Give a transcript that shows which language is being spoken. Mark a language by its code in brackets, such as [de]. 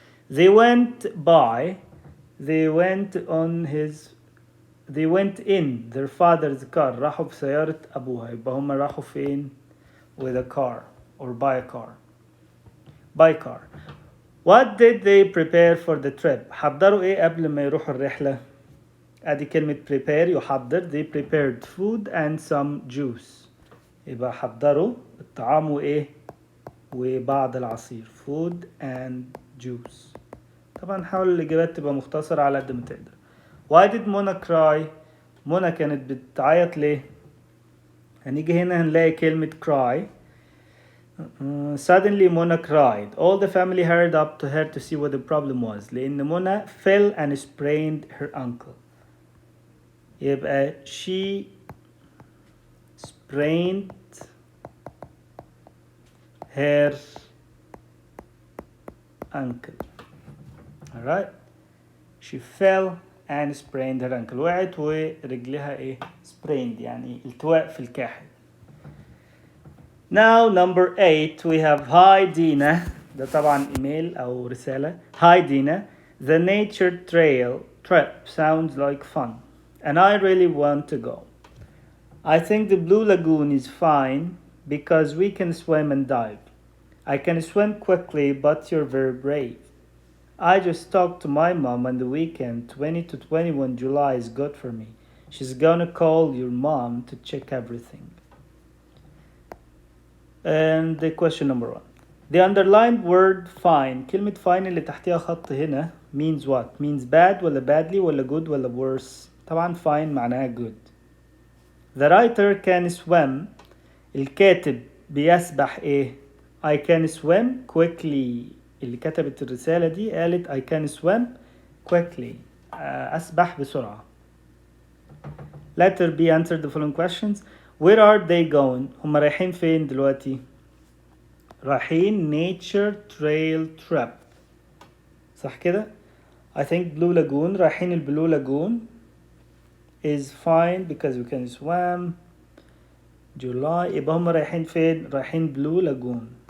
[en] They went in their father's car. [ar] راحوا بسيارة أبوها. يبقى هم راحوا فين؟ [en] with a car or by a car. By car. What did they prepare for the trip? [ar] حضروا ايه قبل ما يروحوا الرحلة؟ ادي كلمة prepare يحضر. [en] They prepared food and some juice. [ar] يبقى حضروا الطعام وايه؟ وبعض العصير. [en] Food and juice. [ar] طبعا حاول الإجابات تبقى مختصرة على قد ما تقدر. [en] Why did Mona cry? [ar] Mona كانت بتعيط ليه؟ هنيجي هنا هنلاقي كلمة cry. [en] Suddenly Mona cried. All the family hurried up to her to see what the problem was. [ar] لأن [en] Mona fell and sprained her ankle. [ar] يبقى [en] she sprained her ankle. Alright? She fell and sprained her ankle. [ar] وقعت ورجلها ايه؟ sprained يعني التواء في الكاحل. [en] Now number 8 we have hi Dina. [ar] ده طبعا ايميل او رسالة. [en] Hi Dina. The nature trail trip sounds like fun. and I really want to go. I think the Blue Lagoon is fine because we can swim and dive. I can swim quickly, but you're very brave. I just talked to my mom on the weekend. 20 to 21 July is good for me. She's gonna call your mom to check everything. And the question number 1. The underlined word fine. [ar] كلمة fine اللي تحتها خط هنا [en] means what? Means bad ولا badly ولا good ولا worse؟ طبعا fine معناها good. The writer can swim. [ar] الكاتب بيسبح ايه؟ [en] I can swim quickly. [ar] اللي كتبت الرسالة دي قالت [en] I can swim quickly. [ar] أسبح بسرعة. [en] Letter B, answer the following questions. Where are they going? [ar] هم رايحين فين دلوقتي؟ رايحين nature trail trip. صح كده؟ [en] I think Blue Lagoon. [ar] رايحين البلو لاجون [en] is fine because we can swim. July. [ar] يبقى هم رايحين فين؟ رايحين Blue Lagoon.